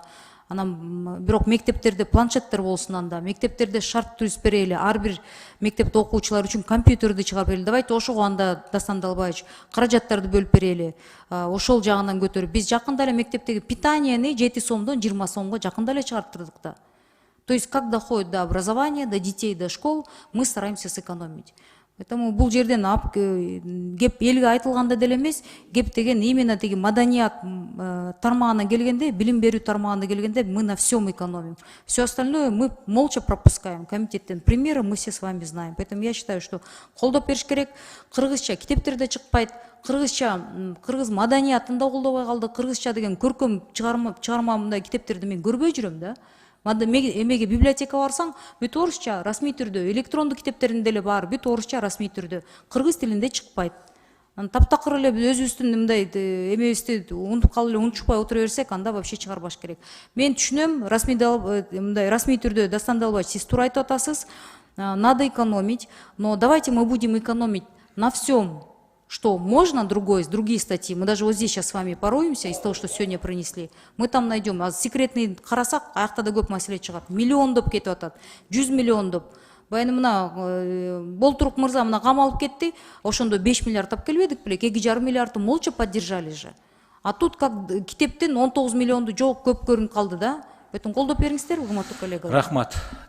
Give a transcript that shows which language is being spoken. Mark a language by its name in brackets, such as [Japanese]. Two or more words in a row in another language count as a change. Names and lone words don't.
[Kyrgyz] Анан бирок мектептерде планшеттер болсун, анда мектептерде шарт түзүп берели, ар бир мектепте окуучулар үчүн компьютерди чыгарып берели. Давайте ошого анда Дастан Далбаевич каражаттарды бөлүп берели. Ошол жагынан көтөрүп, биз жакында эле мектептеги питаниени 7 сомдон 20 сомго жакында эле чыгарттырдык да. [Russian] То есть как доходит до образования, до детей, до школ, мы стараемся сэкономить. [Kyrgyz] Поэтому бул жерден кеп элге айтылганда деле эмес, кеп деген именно теги маданият тармагына келгенде, билим берүү тармагына келгенде [Russian] мы на всем экономим. Все остальное мы молча пропускаем. Комитеттен примеры мы все с вами знаем. Поэтому я считаю, что [Kyrgyz] колдоп бериш керек. Кыргызча китептерде чыкпайт. Кыргыз маданиятын да колдобой калды. Кыргызча деген көркөм чыгарма мындай китептерди мен көрбөй жүрөм да. Эмеге библиотека барсаң, бүт орусча расмий түрдө, электрондук китептерин деле бар, бүт орусча расмий түрдө, кыргыз тилинде чыкпайт. Таптакыр эле өзүбүздүн мындай эмебизди унутуп калып эле унутушпай отура берсек, анда вообще чыгарбаш керек. Мен түшүнөм, расмий түрдө Дастан Далбаевич, сиз туура айтып атасыз, [Russian] надо экономить, но давайте мы будем экономить на всем, что можно, другие статьи. Мы даже вот здесь сейчас с вами пороемся из того, что сегодня принесли. Мы там найдем. А секретный [Kyrgyz] карасак, аякта да көп маселе чыгат. Миллиондоп кетип атат, 100 миллиондоп. Баягы мына Болтурук мырза мына камалып кетти. Ошондо 5 миллиард тап келбедик беле, 2,5 миллиардты [Russian] молча поддержали [Kyrgyz] же. [Russian] А тут как [Kyrgyz] китептен 19 миллионду жок көп көрүнүп калды да. Поэтому колдоп бериңиздер, урматтуу коллегалар. Рахмат.